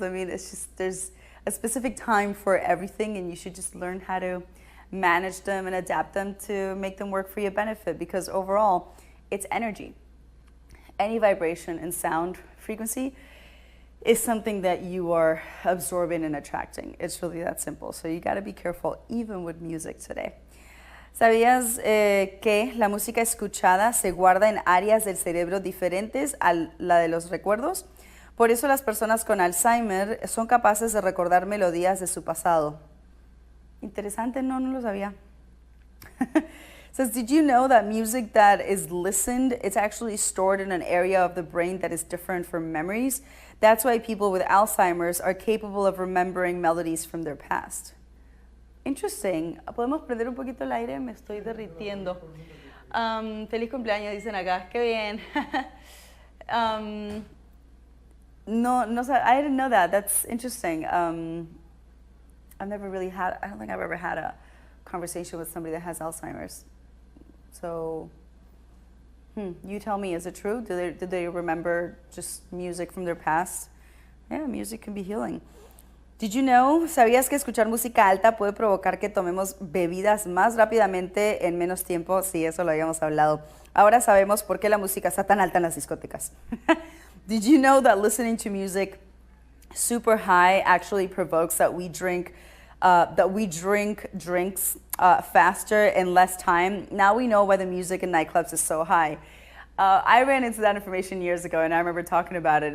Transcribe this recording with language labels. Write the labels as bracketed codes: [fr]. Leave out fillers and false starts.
[en] I mean, it's just, there's a specific time for everything, and you should just learn how to manage them and adapt them to make them work for your benefit, because overall, it's energy. Any vibration and sound frequency is something that you are absorbing and attracting. It's really that simple. So you got to be careful even with music today. [es] ¿Sabías que la música escuchada se guarda en áreas del cerebro diferentes a la de los recuerdos? Por eso las personas con Alzheimer son capaces de recordar melodías de su pasado. Interesante, no lo sabía. [en] Says, did you know that music that is listened, it's actually stored in an area of the brain that is different from memories? That's why people with Alzheimer's are capable of remembering melodies from their past. Interesting. [es] ¿Podemos prender un poquito el aire? Me estoy derritiendo. Feliz cumpleaños, dicen acá. Qué bien. [en] No, I didn't know that. That's interesting. I don't think I've ever had a conversation with somebody that has Alzheimer's. So, you tell me, is it true? Did they remember just music from their past? Yeah, music can be healing. Did you know? [es] ¿Sabías que escuchar música alta puede provocar que tomemos bebidas más rápidamente en menos tiempo? Sí, eso lo habíamos hablado. Ahora sabemos por qué la música está tan alta en las discotecas. [en] Did you know that listening to music super high actually provokes that we drink drinks faster in less time? Now we know why the music in nightclubs is so high. I ran into that information years ago, and I remember talking about it.